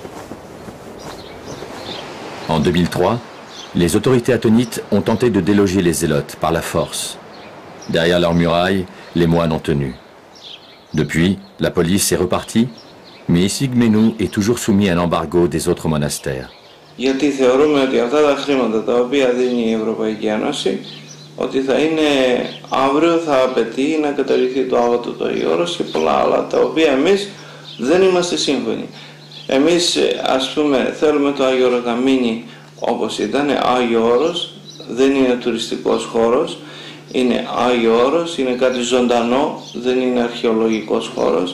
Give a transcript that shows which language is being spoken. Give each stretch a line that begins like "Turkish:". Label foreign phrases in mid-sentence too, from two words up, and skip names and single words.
French: En 2003, les autorités athénites ont tenté de déloger les Zélotes par la force. Derrière leurs murailles, les moines ont tenu. Depuis, la police est repartie, mais Essigmenou est toujours soumis à l'embargo des autres monastères.
Greek: Γιατί θεωρούμε ότι αυτά τα χρήματα τα οποία δίνει η Ευρωπαϊκή Ένωση, ότι θα είναι αύριο θα απαιτεί να καταργηθεί το άβατο το Άγιος και πολλά άλλα, τα οποία εμείς δεν είμαστε σύμφωνοι. Εμείς ας πούμε θέλουμε το Άγιο Όρος να μείνει όπως ήταν, Άγιο Όρος, δεν είναι τουριστικός χώρος, είναι Άγιο Όρος, είναι κάτι ζωντανό, δεν είναι αρχαιολογικός χώρος.